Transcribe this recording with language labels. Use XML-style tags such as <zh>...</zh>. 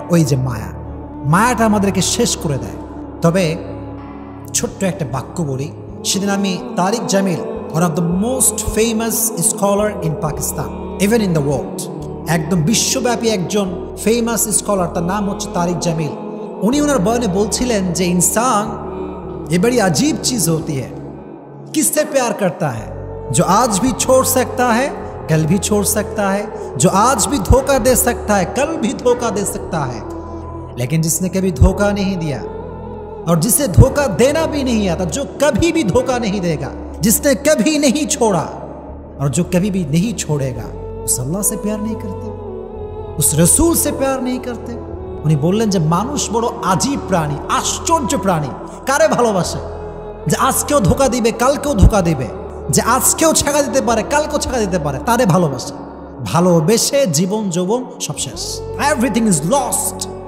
<bn>ওই যে মায়াটা আমাদেরকে শেষ করে দেয়। তবে ছোট্ট একটা বাক্য বলি। সেদিন আমি তারিক Jamil,</bn> <en>one of the most famous scholar in Pakistan, even in the world,</en> <bn>একদম বিশ্বব্যাপী একজন ফেমাস স্কলার, তার নাম হচ্ছে তারিক জামিল। উনি ওনার বয়ানে বলছিলেন যে</bn> <hi>इंसान ये बड़ी अजीब चीज होती है, किससे प्यार करता है जो आज भी छोड़ सकता है कल भी छोड़ सकता है, जो आज भी धोखा दे सकता है कल भी धोखा दे सकता है, लेकिन जिसने कभी धोखा नहीं दिया और जिसे धोखा देना भी नहीं आता, जो कभी भी धोखा नहीं देगा, जिसने कभी नहीं छोड़ा और जो कभी भी नहीं छोड़ेगा, उस अल्लाह से प्यार नहीं करते, उस रसूल से प्यार नहीं करते।</hi> <bn>উনি বললেন যে মানুষ বড় আজীব প্রাণী, আশ্চর্য প্রাণী। কারে ভালোবাসে? যে আজকেও ধোকা দিবে কালকেও ধোকা দিবে, যে আজকেও ছাকা দিতে পারে কালকেও ছাকা দিতে পারে, তারে ভালোবাসে। ভালোবেসে জীবন যৌবন সব শেষ,</bn> <en>Everything is lost.</en>